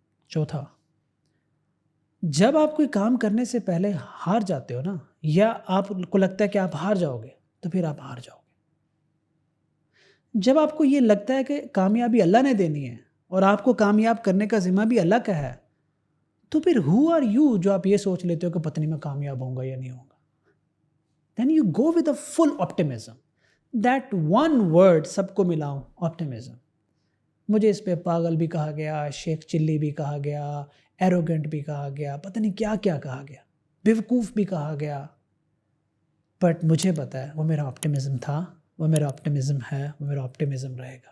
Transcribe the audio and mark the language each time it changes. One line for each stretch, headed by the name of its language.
Urdu: چوتھا, جب آپ کوئی کام کرنے سے پہلے ہار جاتے ہو نا, یا آپ کو لگتا ہے کہ آپ ہار جاؤ گے, تو پھر آپ ہار جاؤ گے. جب آپ کو یہ لگتا ہے کہ کامیابی اللہ نے دینی ہے اور آپ کو کامیاب کرنے کا ذمہ بھی اللہ کا ہے, تو پھر
English: who are you
Urdu: جو آپ یہ سوچ لیتے ہو کہ پتہ نہیں میں کامیاب ہوں گا یا نہیں ہوں گا.
English: Then you go with a full optimism. That one word
Urdu: سب کو ملاؤں, آپٹیمزم. مجھے اس پہ پاگل بھی کہا گیا, شیخ چلی بھی کہا گیا, ایروگنٹ بھی کہا گیا, پتہ نہیں کیا کیا کہا گیا, بیوقوف بھی کہا گیا. بٹ مجھے پتہ ہے وہ میرا آپٹیمزم تھا, وہ میرا آپٹیمزم ہے, وہ میرا آپٹیمزم رہے گا.